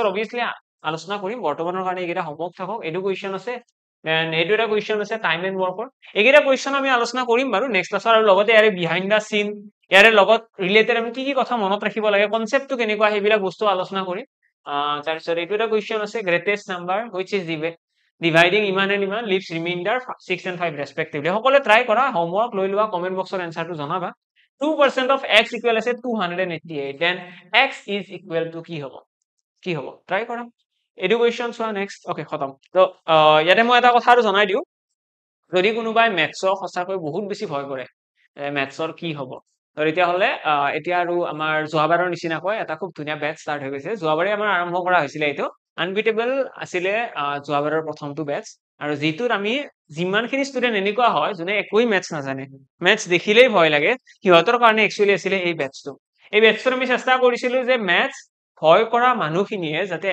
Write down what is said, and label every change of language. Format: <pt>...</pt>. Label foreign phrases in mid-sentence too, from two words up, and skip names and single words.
<as>অবভিয়াসলি আলোচনা কৰিম বৰ্তমানৰ কাৰণে এইকেইটা হোমৱৰ্ক থাকক এইটো কোৱেশ্চন আছে এন্ড এইটো এটা কোৱেশ্চন আছে</as> <en>time and workৰ</en> <as>এইকেইটা কোৱেশ্চন আমি আলোচনা কৰিম বাৰু</as> <en>next classত</en> <as>আৰু লগতে ইয়াৰে</as> <en>behind the scene</en> <as>ইয়াৰে লগত ৰিলেটেড আমি কি কথা মনত ৰাখিব লাগে কনসেপ্টটো কেনেকুৱা সেইবিলাক বস্তু আলোচনা কৰিম তাৰপিছত এইটো এটা কোৱেশ্চন আছে</as> <en>greatest number which is dividing</en> <as>ইমান এণ্ড ইমান</as> <en>leaves remainder 6 and 5 respectively</en> <as>সকলোৱে ট্ৰাই কৰা হোমৱৰ্ক লৈ লোৱা</as> <en>comment boxৰ</en> <as>এনসাৰটো জনাবা</as> <en>2% of x equal</en> <as>আছে 288</as> <en>then x is equal to</en> <as>কি হ'ব ট্ৰাই কৰা এইটো কোৱেশ্চন চোৱা</as> <en>next okay</en> <as>খতম তো ইয়াতে মই এটা কথা আৰু জনাই দিও যদি কোনোবাই মেথছক সঁচাকৈ বহুত বেছি ভয় কৰে মেথছৰ কি হ'ব তো তেতিয়াহ'লে এতিয়া আৰু আমাৰ যোৱাবাৰৰ নিচিনাকৈ এটা খুব ধুনীয়া</as> <en>batch start</en> <as>হৈ গৈছে যোৱাবাৰে আমাৰ আৰম্ভ কৰা হৈছিলে এইটো আনবিটেবল আছিলে যোৱাবাৰৰ প্ৰথমটো বেটচ আৰু যিটোত আমি যিমানখিনি ষ্টুডেণ্ট এনেকুৱা হয় যোনে একোৱেই মেথছ নাজানে মেথছ দেখিলেই ভয় লাগে সিহঁতৰ কাৰণে একচুৱেলি আছিলে এই বেটচটো এই বেটচটোত আমি চেষ্টা কৰিছিলো যে মেথছ ভয় কৰা মানুহখিনিয়ে যাতে</as>